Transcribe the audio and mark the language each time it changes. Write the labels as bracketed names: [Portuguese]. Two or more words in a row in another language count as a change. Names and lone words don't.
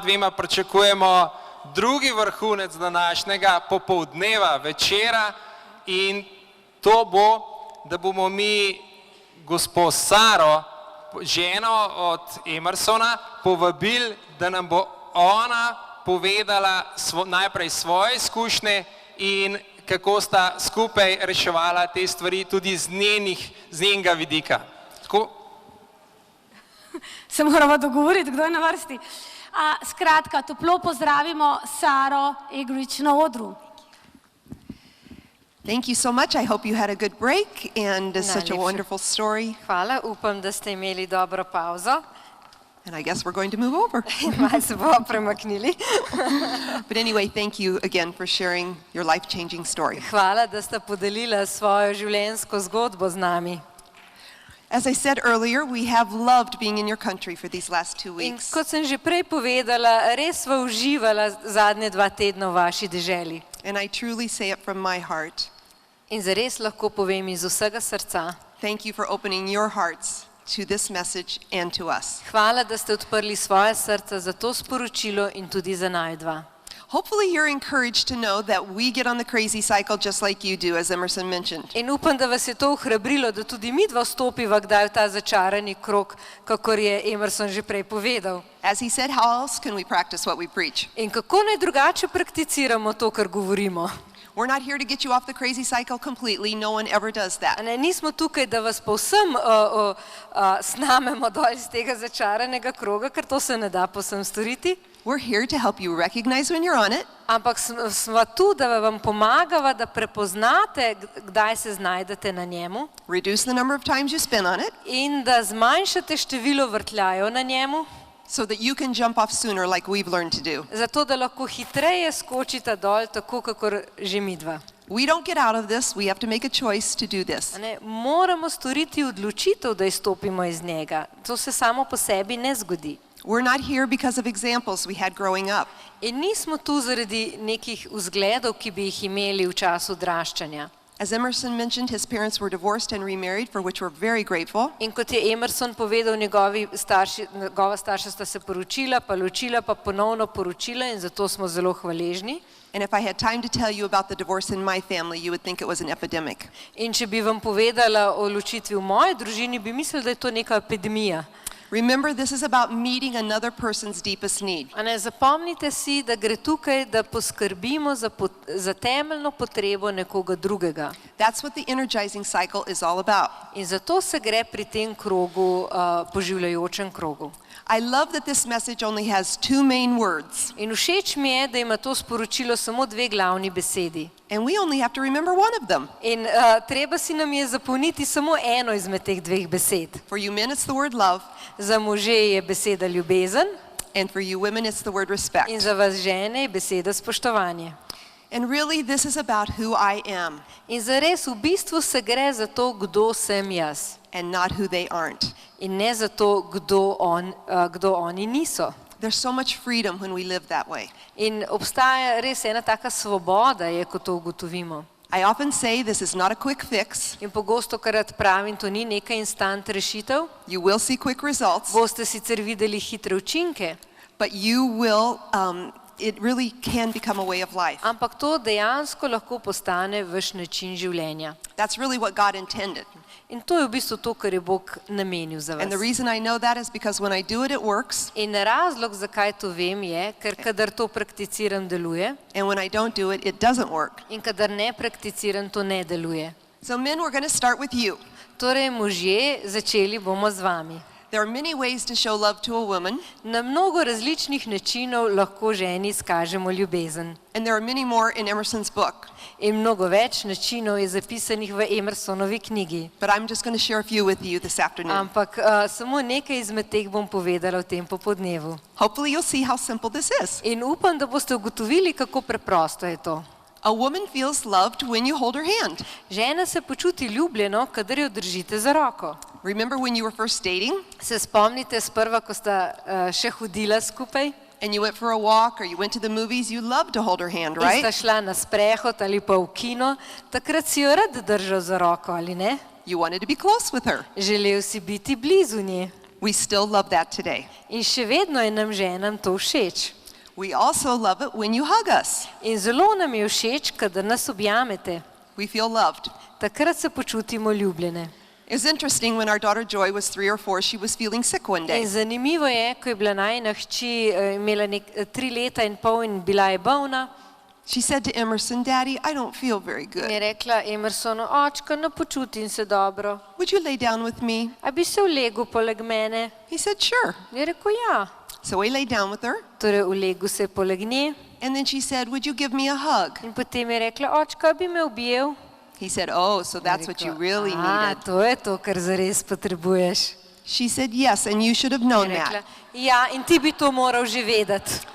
[Slovenian] dvema pričakujemo drugi vrhunec današnjega popoldneva, večera in to bo, da bomo mi gospo Saro, ženo od Emersona, povabili, da nam bo ona povedala najprej svoje izkušnje in kako sta skupaj reševala te stvari tudi z njenega vidika. Tako? Se moramo dogovoriti, kdo je na vrsti. Skratka, toplo pozdravimo Saro Egrič na odru. [English] Thank you so much. I hope you had a good break and such a wonderful story. [Slovenian] Hvala, upam, da ste imeli dobro pauzo. [English] And I guess we're going to move over. [Slovenian] Malo se bomo premaknili. [English] But anyway, thank you again for sharing your life-changing story. [Slovenian] Hvala, da ste podelila svojo življenjsko zgodbo z nami. [English] As I said earlier, we have loved being in your country for these last 2 [Slovenian] In [English] weeks. [Slovenian] kot sem že prej povedala, res sva uživala zadnje 2 tedna v vaši deželi. [English] And I truly say it from my heart. [Slovenian] In zares lahko povem iz vsega srca. [English] Thank you for opening your hearts to this message and to us. [Slovenian] Hvala, da ste odprli svoje srca za to sporočilo in tudi za naju dva. [English] Hopefully you're encouraged to know that we get on the crazy cycle just like you do, as Emerson mentioned. [Slovenian] In upam, da vas je to ohrabrilo, da tudi mi dva stopiva kdaj v ta začarani krog, kakor je Emerson že prej povedal. [English] As he said, how else can we practice what we preach? [Slovenian] In kako naj drugače prakticiramo to, kar govorimo? [English] We're not here to get you off the crazy cycle completely. No one ever does that. [Slovenian] Nismo tukaj, da vas povsem snamemo dol iz tega začaranega kroga, ker to se ne da povsem storiti. [English] We're here to help you recognize when you're on it. [Slovenian] Ampak smo tu, da vam pomagava, da prepoznate, kdaj se znajdete na njemu. [English] Reduce the number of times you spend on it. [Slovenian] In da zmanjšate število vrtljajev na njemu. [English] So that you can jump off sooner like we've learned to do. [Slovenian] Zato, da lahko hitreje skočite dol, tako kakor že mi dva. [English] We don't get out of this, we have to make a choice to do this. [Slovenian] Moramo storiti odločitev, da izstopimo iz njega. To se samo po sebi ne zgodi. [English] We're not here because of examples we had growing up. [Slovenian] In nismo tu zaradi nekih vzgledov, ki bi jih imeli v času odraščanja. [English] As Emerson mentioned, his parents were divorced and remarried, for which we're very grateful. [Slovenian] In kot je Emerson povedal, njegova starša sta se poročila, pa ločila, pa ponovno poročila in zato smo zelo hvaležni. [English] And if I had time to tell you about the divorce in my family, you would think it was an epidemic. [Slovenian] In če bi vam povedala o ločitvi v moji družini, bi mislili, da je to neka epidemija. [English] Remember, this is about meeting another person's deepest need. [Slovenian] A ne, zapomnite si, da gre tukaj, da poskrbimo za temeljno potrebo nekoga drugega. [English] That's what the energizing cycle is all about. [Slovenian] In zato se gre pri tem krogu, poživljajočem krogu. [English] I love that this message only has 2 main words, [Slovenian] In všeč mi je, da ima to sporočilo samo 2 glavni besedi. [English] and we only have to remember one of them. [Slovenian] In treba si nam je zapolniti samo eno izmed teh 2 besed. [English] For you men, it's the word love, [Slovenian] Za može je beseda ljubezen [English] and for you women, it's the word respect. [Slovenian] in za vas žene je beseda spoštovanje. [English] And really, this is about who I am [Slovenian] In zares v bistvu se gre za to, kdo sem jaz. [English] and not who they aren't. [Slovenian] In ne za to, kdo oni niso. [English] There's so much freedom when we live that way. [Slovenian] In obstaja res ena taka svoboda, je, ko to ugotovimo. [English] I often say this is not a quick fix. [Slovenian] In pogosto krat pravim, to ni neka instant rešitev. [English] You will see quick results, [Slovenian] Boste sicer videli hitre učinke, [English] but you will, it really can become a way of life. [Slovenian] ampak to dejansko lahko postane vaš način življenja. [English] That's really what God intended. [Slovenian] In to je v bistvu to, kar je Bog namenil za [English] And the [Slovenian] vas. [English] reason I know that is because when I do it, it works. [Slovenian] In razlog, zakaj to vem, je, ker kadar to prakticiram, deluje, [English] And when I don't do it, it doesn't work. [Slovenian] in kadar ne prakticiram, to ne deluje. [English] So men, we're going to start with you. [Slovenian] Torej, možje, začeli bomo z vami. [English] There are many ways to show love to a woman, [Slovenian] Na mnogo različnih načinov lahko ženi izkažemo ljubezen. [English] and there are many more in Emerson's book. [Slovenian] In mnogo več načinov je zapisanih v Emersonovi knjigi. [English] But I'm just going to share a few with you this afternoon. [Slovenian] Ampak samo nekaj izmed teh bom povedala v tem popodnevu. [English] Hopefully you'll see how simple this is. [Slovenian] In upam, da boste ugotovili, kako preprosto je to. [English] A woman feels loved when you hold her hand. [Slovenian] Žena se počuti ljubljeno, kadar jo držite za roko. [English] Remember when you were first dating [Slovenian] Se spomnite sprva, ko sta še hodila skupaj [English] and you went for a walk or you went to the movies, you loved to hold her hand, [Slovenian] in sta [English] right? [Slovenian] šla na sprehod ali pa v kino, takrat si jo rad držal za roko, ali ne? [English] You wanted to be close with her. [Slovenian] Želel si biti blizu nje. [English] We still love that today. [Slovenian] In še vedno je nam ženam to všeč. [English] We also love it when you hug us. [Slovenian] In zelo nam je všeč, kadar nas objamete. [English] We feel loved. [Slovenian] Takrat se počutimo ljubljene. [English] It was interesting when our daughter Joy was 3 or 4, she was feeling sick one day. [Slovenian] In zanimivo je, ko je bila najina hči, imela 3 leta in pol in bila je bolna, [English] She said to Emerson, Daddy, I don't feel very [Slovenian] in [English] good. [Slovenian] je rekla Emersonu, očka, ne počutim se dobro. [English] Would you lay down with me? [Slovenian] A bi se ulegel poleg mene? [English] He said, sure. [Slovenian] Je rekel, ja. [English] So he lay down with her. [Slovenian] Torej ulegel se je poleg nje [English] And then she said, would you give me a hug? [Slovenian] in potem je rekla, očka, bi me objel? [English] He said, oh, so that's what you really needed. [Slovenian] To je to, kar zares potrebuješ. [English] She said, yes, and you should have [Slovenian] Je [English] known [Slovenian] rekla, [English] that. [Slovenian] ja, in ti bi to moral že vedeti.